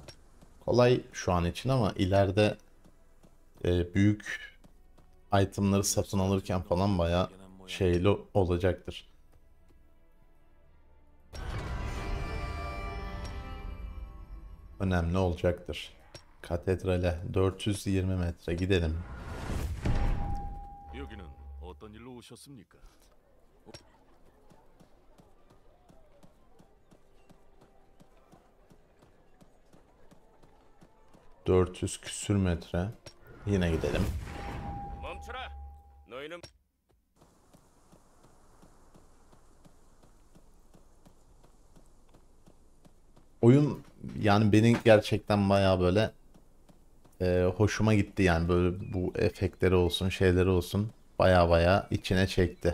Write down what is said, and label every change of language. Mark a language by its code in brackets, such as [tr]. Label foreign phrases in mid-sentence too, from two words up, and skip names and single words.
[tr] Kolay şu an için ama ileride büyük itemları satın alırken falan bayağı şeyli olacaktır. Önemli olacaktır. Katedrale 420 metre gidelim. [ko] 여기는 어떤 일로 오셨습니까? [tr] 400 küsür metre. Yine gidelim. [ko] 멈춰라. 너희는 [tr] Oyun yani beni gerçekten bayağı böyle hoşuma gitti, yani böyle bu efektleri olsun, şeyleri olsun, bayağı bayağı içine çekti.